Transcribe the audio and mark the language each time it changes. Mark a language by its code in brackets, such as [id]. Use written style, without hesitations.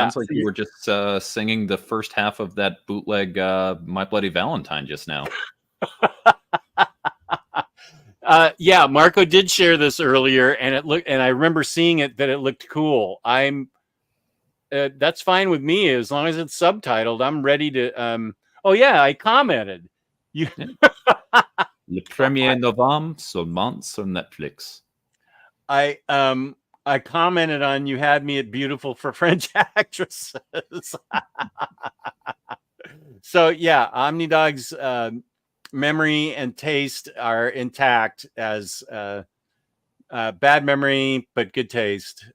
[en] Sounds like you were just singing the first half of that bootleg My Bloody Valentine just now. Yeah, Marco did share this earlier, and I remember seeing it that it looked cool. That's fine with me as long as it's subtitled. I'm ready to. Oh yeah, I commented. You. [fr] Le 1er novembre seulement sur Netflix. [en] I commented on you had me at beautiful for French actresses. So yeah, OmniDog's memory and taste are intact as bad memory but good taste.